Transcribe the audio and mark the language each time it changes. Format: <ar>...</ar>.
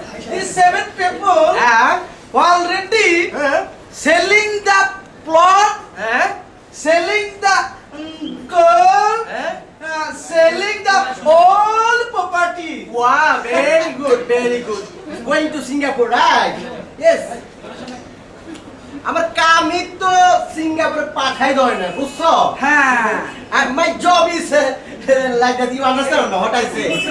<en>These 7 people already selling the plot, selling the girl, selling the all property. Wow, very good, very good. Going to Singapore, right? Yes.</en> <bn>আমার কামই তো সিঙ্গাপুরে পাঠাই দেয় না বুঝছো হ্যাঁ</bn> <en>my job is like that, you understand or not what I say?</en>